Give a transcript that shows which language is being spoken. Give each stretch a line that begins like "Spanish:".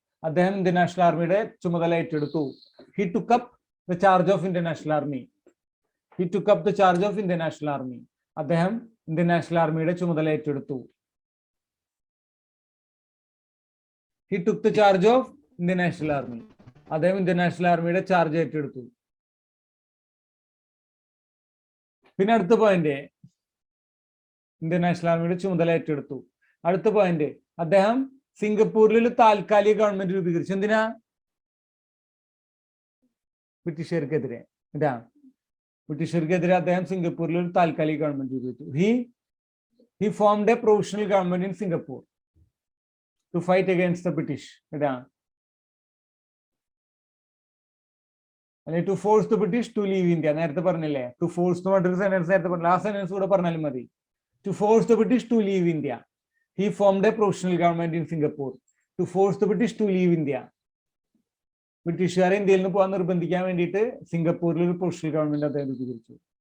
Malayalam: അദ്ദേഹം Indian national ആർമിയുടെ ചുമതല ഏറ്റെടുത്തു.
English: He took up the charge of Indian National Army. He took up the charge of Indian National Army.
Malayalam: അദ്ദേഹം Indian national ആർമിയുടെ ചുമതല ഏറ്റെടുത്തു.
English: He took the charge of Indian National Army.
Malayalam: അദ്ദേഹം Indian national ആർമിയുടെ charge ഏറ്റെടുത്തു. പിന്നെ അടുത്ത point, Indian national ആർമിയുടെ ചുമതല ഏറ്റെടുത്തു. അടുത്ത പോയിന്റ്, അദ്ദേഹം സിംഗപ്പൂരിൽ ഒരു താൽക്കാലിക ഗവൺമെന്റ് രൂപീകരിച്ചു. എന്തിനാ? ബ്രിട്ടീഷുകാർക്കെതിരെ. ഇതാ, ബ്രിട്ടീഷുകാർക്കെതിരെ അദ്ദേഹം സിംഗപ്പൂരിൽ ഒരു താൽക്കാലിക ഗവൺമെന്റ് രൂപീകരിച്ചു.
English: He formed a provisional government in Singapore to fight against the British.
Malayalam: ഇതാ, അല്ലെങ്കിൽ
English: to force the British to leave India.
Malayalam: നേരത്തെ പറഞ്ഞില്ലേ,
English: to force
Malayalam: എന്ന് പറഞ്ഞൊരു സെന്റൻസ് നേരത്തെ പറഞ്ഞു. ലാസ്റ്റ് സെന്റൻസ് കൂടെ പറഞ്ഞാലും മതി.
English: To force the British to leave India. He formed a provisional government in Singapore to force the British to leave India.
Malayalam: ബ്രിട്ടീഷുകാരെ ഇന്ത്യയിൽ നിന്ന് പോകാൻ നിർബന്ധിക്കാൻ വേണ്ടിയിട്ട് സിംഗപ്പൂരിൽ ഒരു പ്രൊവിഷണൽ ഗവൺമെന്റ് അദ്ദേഹം രൂപീകരിച്ചു.